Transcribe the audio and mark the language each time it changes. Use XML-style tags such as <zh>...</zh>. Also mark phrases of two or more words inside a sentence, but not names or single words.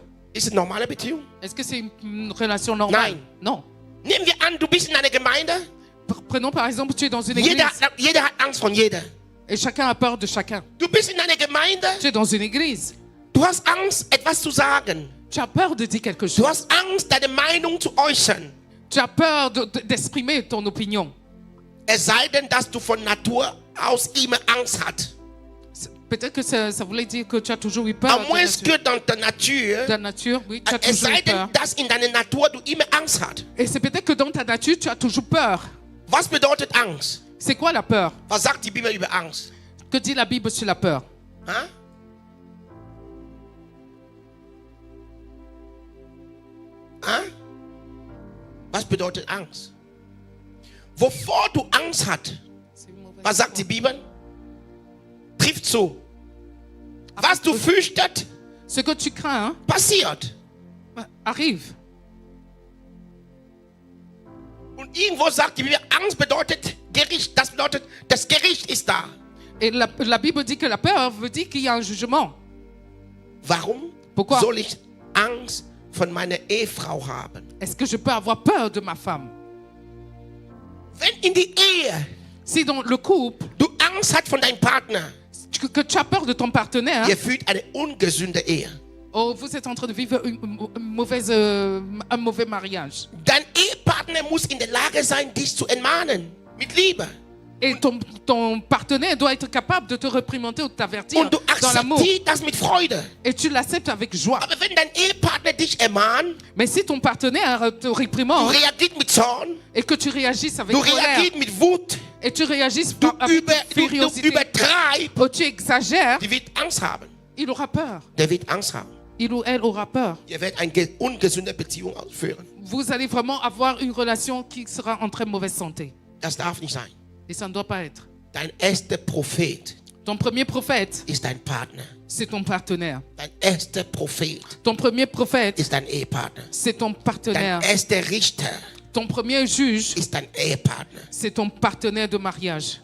<de>Ist es eine normale Beziehung?</de> <fr>Est-ce que c'est une relation normale?</fr> <de>Nein.</de> <fr>Non.</fr> <de>Nehmen wir an, du bist in einer Gemeinde.</de> <fr>Prenons par exemple, tu es dans une église</fr> <de>Jeder hat Angst von jeder.</de> <fr>et chacun a peur de chacun.</fr> <de>Du bist in einer Gemeinde.</de> <fr>Tu es dans une église.</fr> <de>Du hast Angst, etwas zu sagen.</de> <fr>Tu as peur de dire quelque</fr> <de>Du</de> <fr>chose.</fr> <de>hast Angst, deine Meinung zu äußern.</de> <fr>Tu as peur d'exprimer ton opinion.</fr> <de>Es sei denn, dass du von Natur aus immer Angst hast.</de> <fr>Peut-être que ça voulait dire que tu as toujours eu peur À moins que dans ta nature, de la nature. Oui, tu as</fr> <de>es</de> <fr>toujours</fr> <de>sei</de> <fr>eu</fr> <de>denn,</de> <fr>peur.</fr> <de>dass in deiner Natur du immer Angst hast.</de> <fr>Et c'est peut-être que dans ta nature, tu as toujours peur.</fr> <de>Was bedeutet Angst?</de> <fr>C'est quoi la peur?</fr> <de>Was sagt die Bibel über Angst?</de> <fr>Que dit la Bible sur la peur? Hein? Hein?</fr> <de>Was bedeutet Angst? Wovor du Angst hast, was sagt die Bibel? Trifft zu. Was du fürchtest,</de> <fr>Ce que tu crains</fr> <de>passiert.</de> <fr>arrive.</fr> <de>Und irgendwo sagt die Bibel, Angst bedeutet Gericht. Das bedeutet, das Gericht ist da.</de> <fr>Et la Bible dit que la peur veut dire qu'il y a un jugement.</fr> <de>Warum</de> <fr>Pourquoi?</fr> <de>soll ich Angst von meiner Ehefrau haben?</de> <fr>Est-ce que je peux avoir peur de ma femme?</fr> <de>Wenn in die Ehe</de> <fr>Si dans le couple,</fr> <de>du Angst hast von deinem Partner,</de> <fr>que tu as peur de ton partenaire,</fr> <de>ihr führt eine ungesunde Ehe.</de> <fr>oh, vous êtes en train de vivre un mauvais mariage.</fr> <de>Dein Ehepartner muss in der Lage sein, dich zu ermahnen. Mit Liebe.</de> <fr>Et ton partenaire doit être capable de te réprimander ou de t'avertir</fr> <de>Und du</de> <fr>dans l'amour.</fr> <de>akzeptierst das mit Freude.</de> <fr>Et tu l'acceptes avec joie.</fr> <de>Aber wenn dein Ehepartner dich ermahnt,</de> <fr>Mais si ton partenaire te</fr> <de>du</de> <fr>réprimande</fr> <de>reagierst mit Zorn,</de> <fr>et que tu réagisses avec</fr> <de>du</de> <fr>colère</fr> <de>reagierst mit Wut,</de> <fr>et tu réagisses</fr> <de>du,</de> <fr>avec</fr> <de>du</de> <fr>furiosité,</fr> <de>übertreibst,</de> <fr>ou tu exagères,</fr> <de>die wird Angst haben.</de> <fr>il aura peur.</fr> <de>Der wird Angst haben.</de> <fr>Il ou elle aura peur.</fr> <de>Ihr werdet eine ungesunde Beziehung ausführen.</de> <fr>Vous allez vraiment avoir une relation qui sera en très mauvaise santé.</fr> <de>Das darf nicht sein.</de> <fr>Et ça ne doit pas être.</fr> <de>Dein erster Prophet</de> <fr>Ton premier prophète,</fr> <de>ist dein Partner.</de> <fr>c'est ton partenaire.</fr> <de>Dein erster Prophet</de> <fr>Ton premier prophète,</fr> <de>ist dein Ehepartner.</de> <fr>c'est ton</fr> <de>Dein</de> <fr>partenaire.</fr> <de>erster Richter</de> <fr>Ton premier juge,</fr> <de>ist dein Ehepartner.</de> <fr>c'est ton partenaire de mariage.</fr>